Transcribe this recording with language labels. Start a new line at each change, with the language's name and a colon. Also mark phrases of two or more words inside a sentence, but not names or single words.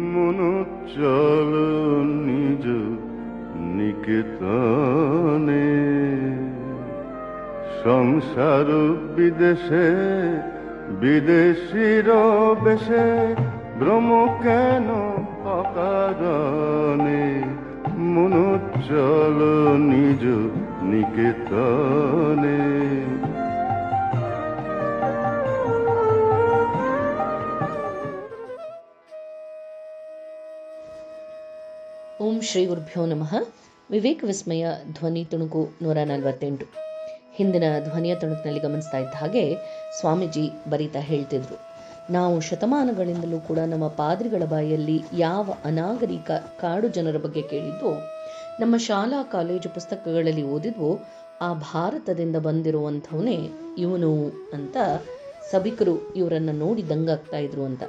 Bangla: মনো চল নিজ নিকেতনে, সংসার বিদেশে বিদেশির বেশে, ভ্রম কেন অকারণে, মনো চল নিজ নিকেতনে।
Sanskrit: ಓಂ ಶ್ರೀ ಗುರುಭ್ಯೋ ನಮಃ.
Kannada: ವಿವೇಕ ವಿಸ್ಮಯ ಧ್ವನಿ ತುಣುಕು 148. ಹಿಂದಿನ ಧ್ವನಿಯ ತುಣುಕಿನಲ್ಲಿ ಗಮನಿಸ್ತಾ ಇದ್ದ ಹಾಗೆ ಸ್ವಾಮೀಜಿ ಬರೀತಾ ಹೇಳ್ತಿದ್ರು, ನಾವು ಶತಮಾನಗಳಿಂದಲೂ ಕೂಡ ನಮ್ಮ ಪಾದ್ರಿಗಳ ಬಾಯಲ್ಲಿ ಯಾವ ಅನಾಗರಿಕ ಕಾಡು ಜನರ ಬಗ್ಗೆ ಕೇಳಿದ್ವೋ, ನಮ್ಮ ಶಾಲಾ ಕಾಲೇಜು ಪುಸ್ತಕಗಳಲ್ಲಿ ಓದಿದ್ವೋ, ಆ ಭಾರತದಿಂದ ಬಂದಿರುವಂಥವನೇ ಇವನು ಅಂತ ಸಭಿಕರು ಇವರನ್ನು ನೋಡಿ ದಂಗಾಗ್ತಾ ಇದ್ರು ಅಂತ.